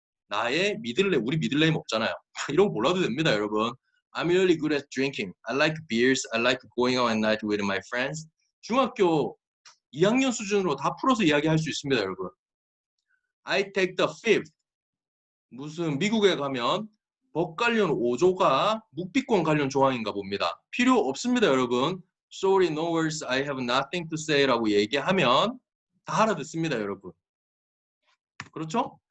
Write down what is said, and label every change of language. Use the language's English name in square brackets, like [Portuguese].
[Korean] 나의 미들네임, 우리 미들네임 없잖아요. 이런 거 몰라도 됩니다, 여러분. [English] I'm really good at drinking. I like beers. I like going out at night with my friends. [Korean] 중학교 2학년 수준으로 다 풀어서 이야기할 수 있습니다, 여러분. [English] I take the fifth. [Korean] 무슨 미국에 가면 법 관련 5조가 묵비권 관련 조항인가 봅니다. 필요 없습니다, 여러분. [English] Sorry, no words. I have nothing to say [Korean] 라고 얘기하면 다 알아듣습니다, 여러분. 그렇죠?